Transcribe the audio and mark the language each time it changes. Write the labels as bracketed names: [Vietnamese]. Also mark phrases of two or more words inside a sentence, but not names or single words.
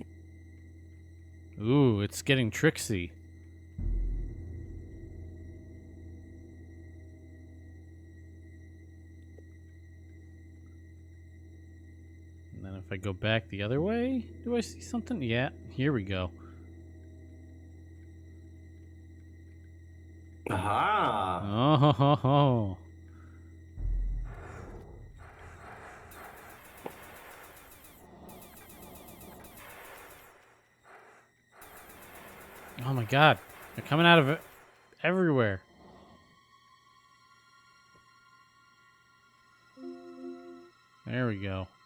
[English] Ooh, it's getting tricksy. And then if I go back the other way, do I see something? Yeah, here we go. Aha. Oh, ho, ho, ho. Oh my god. They're coming out of it everywhere. There we go.